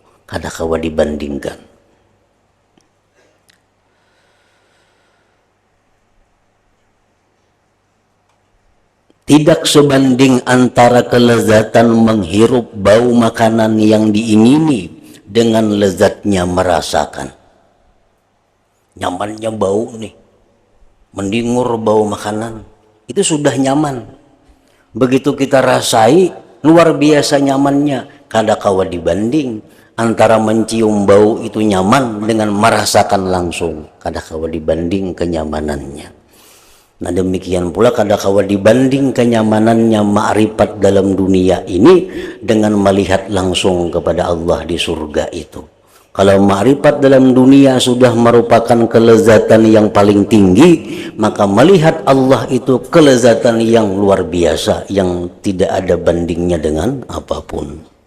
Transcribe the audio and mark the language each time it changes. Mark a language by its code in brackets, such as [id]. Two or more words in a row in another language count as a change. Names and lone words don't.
[bjn] Kada kawa dibandingkan. [id] Tidak sebanding antara kelezatan menghirup bau makanan yang diingini dengan lezatnya merasakan. Nyamannya bau nih, mendengur bau makanan, itu sudah nyaman. Begitu kita rasai, luar biasa nyamannya. [bjn] Kada kawa dibanding [id] antara mencium bau itu nyaman dengan merasakan langsung. [bjn] Kada kawa dibanding kenyamanannya. [id] Nah, demikian pula [bjn] kada kawa dibanding [id] kenyamanannya ma'rifat dalam dunia ini dengan melihat langsung kepada Allah di surga itu. Kalau ma'rifat dalam dunia sudah merupakan kelezatan yang paling tinggi, maka melihat Allah itu kelezatan yang luar biasa, yang tidak ada bandingnya dengan apapun.